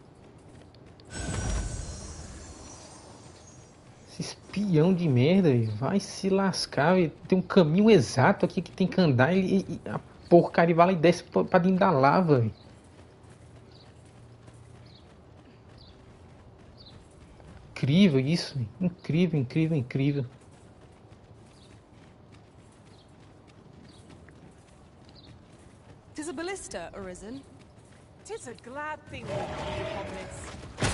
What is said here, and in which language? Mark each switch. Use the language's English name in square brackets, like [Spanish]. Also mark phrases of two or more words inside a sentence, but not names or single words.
[Portuguese] Esse espião de merda, véio. Vai se lascar, véio. Tem um caminho exato aqui que tem que andar e a porcaria vai lá e desce pra dentro da lava, véio. Incrível isso, véio. Incrível, incrível, incrível. [English] Tis a ballista arisen. Tis a glad thing we come upon this.